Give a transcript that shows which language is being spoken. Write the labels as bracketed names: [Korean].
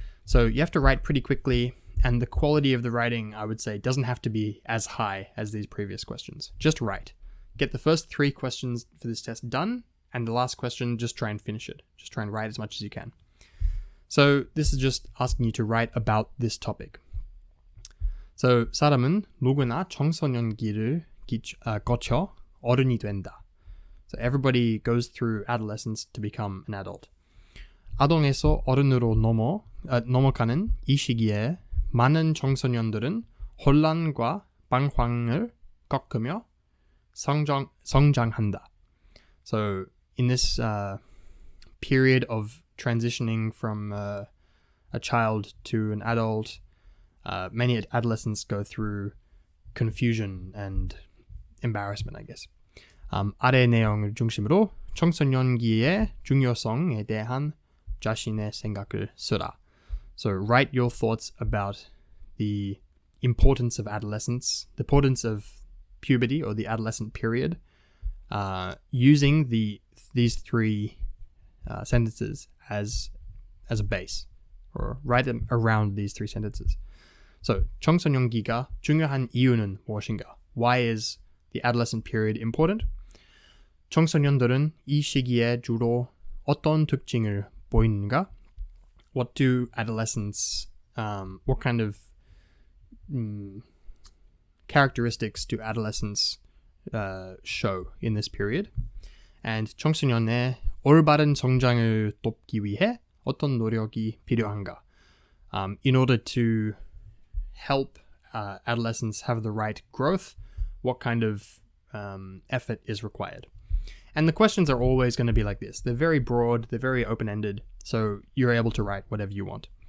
[English] So you have to write pretty quickly, and the quality of the writing, I would say, doesn't have to be as high as these previous questions. Just write. Get the first 3 questions for this test done, and the last question, just try and finish it. Just try and write as much as you can. So this is just asking you to write about this topic. [Korean] So 사람은 누구나 청소년기를 거쳐 어른이 된다. [English] So everybody goes through adolescence to become an adult. [Korean] 아동에서 어른으로 넘어가는 이 시기에 많은 청소년들은 혼란과 방황을 겪으며 성장한다. [English] So in this period of transitioning from a child to an adult, many adolescents go through confusion and embarrassment, I guess. [Korean] 아래 내용을 중심으로 청소년기의 중요성에 대한 자신의 생각을 쓰라. [English] So write your thoughts about the importance of adolescence, the importance of puberty or the adolescent period, using these 3 sentences as a base, or write them around these 3 sentences. [Korean] So 청소년기가 중요한 이유는 무엇인가? [English] Why is the adolescent period important? [Korean] 청소년들은 이 시기에 주로 어떤 특징을 보이는가? [English] What do adolescents, what kind of characteristics do adolescents show in this period? [Korean] And 청소년의 올바른 성장을 돕기 위해 어떤 노력이 필요한가? [English] In order to help adolescents have the right growth, what kind of effort is required? And the questions are always going to be like this. They're very broad, they're very open-ended, so you're able to write whatever you want.